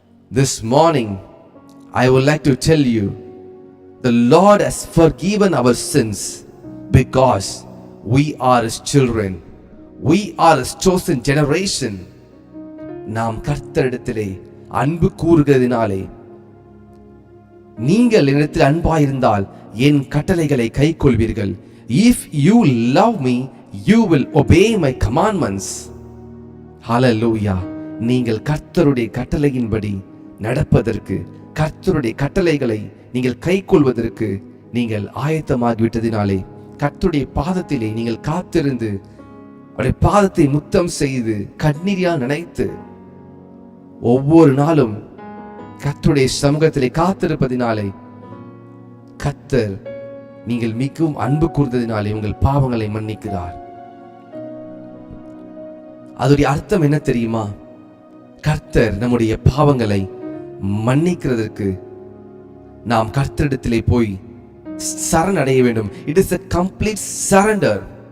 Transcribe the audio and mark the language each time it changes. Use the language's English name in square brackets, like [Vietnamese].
[English] This morning I would like to tell you, the Lord has forgiven our sins because we are His children. We are His chosen generation. [Tamil] நாம் கர்த்தரிடத்திலே அன்பு கூறுகிறதினாலே, நீங்கள் என்னிடத்தில் அன்பாயிருந்தால் என் கட்டளைகளை கை கொள்வீர்கள். [English] If you love me, you will obey my commandments. Hallelujah. [Tamil] நீங்கள் கர்த்தருடைய கட்டளையின்படி நடப்பதற்கு, கர்த்தருடைய கட்டளைகளை நீங்கள் கை கொள்வதற்கு நீங்கள் ஆயத்தமாகிவிட்டதினாலே, கர்த்தருடைய பாதத்திலே நீங்கள் காத்திருந்து அவருடைய பாதத்தை முத்தம் செய்து கண்ணீரியால் நினைத்து ஒவ்வொரு நாளும் கர்த்தருடைய சமூகத்திலே காத்திருப்பதினாலே கர்த்தர் நீங்கள் மிகவும் அன்பு கூர்ந்ததினாலே உங்கள் பாவங்களை மன்னிக்கிறார். அதோடைய அர்த்தம் என்ன தெரியுமா? கர்த்தர் நம்முடைய பாவங்களை மன்னிக்கிறதற்கு நாம் கர்த்தரிடத்திலே போய் சரணடைய வேண்டும். [English] It is a complete surrender.